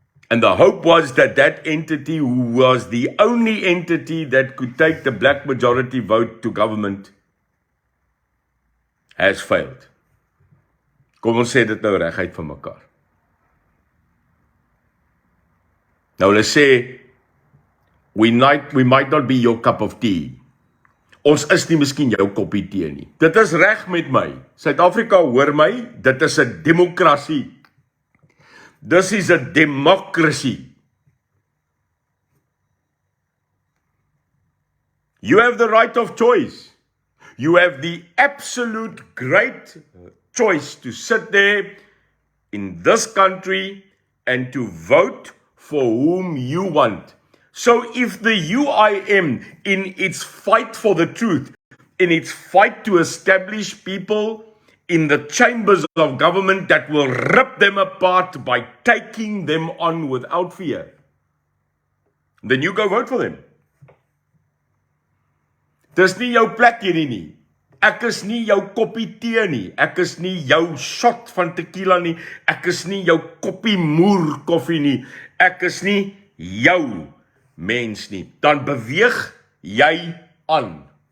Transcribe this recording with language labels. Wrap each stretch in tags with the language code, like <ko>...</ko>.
<en>And the hope was that that entity, who was the only entity that could take the black majority vote to government, has failed.</en> <af>Kom ons sê dit nou reguit van mekaar. Nou hulle sê,</af> <en>we might not be your cup of tea.</en> <af>Ons is nie miskien jou koppie tee nie. Dit is reg met my. Suid-Afrika, hoor my, dit is 'n demokrasie.</af> <en>This is a democracy. You have the right of choice. You have the absolute great choice to sit there in this country and to vote for whom you want. So if the UIM, in its fight for the truth, in its fight to establish people in the chambers of government that will rip them apart by taking them on without fear, then you go vote for them.</en> <af>Dis nie jou plek hierdie nie. Ek is nie jou koppie tee nie. Ek is nie jou shot van tequila nie. Ek is nie jou koppie moer koffie nie. Ek is nie jou mens nie, dan beweeg jy aan.</af>